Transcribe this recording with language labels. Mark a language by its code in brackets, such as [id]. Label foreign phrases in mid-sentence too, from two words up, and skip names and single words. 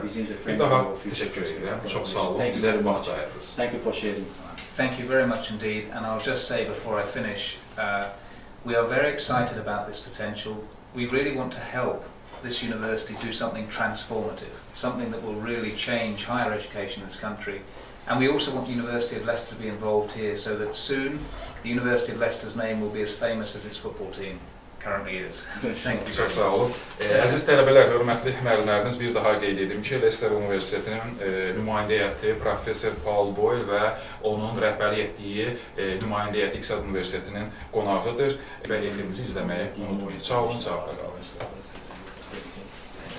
[az] Bir daha təşəkkür edirəm. Çox sağ olun. Bizə vaxt ayırdınız. [en] Thank you very much indeed, and I'll just say before I finish, we are very excited about this potential. We really want to help this university do something transformative, something that will really change higher education in this country. And we also want the University of Leicester to be involved here, so that soon the University of Leicester's name will be as famous as its football team currently is. Thank you. [az] Çox sağ olun. Əziz tələbələr, hörmətli müəllimlərimiz, bir daha qeyd edim ki, Leicester Universitetinin nümayəndə heyəti Professor Paul Boyle və onun rəhbərlik etdiyi nümayəndə heyəti İqtisad Universitetinin qonağıdır və efirimizi izləməyi unutmayın. Sağ olun, sağ olun.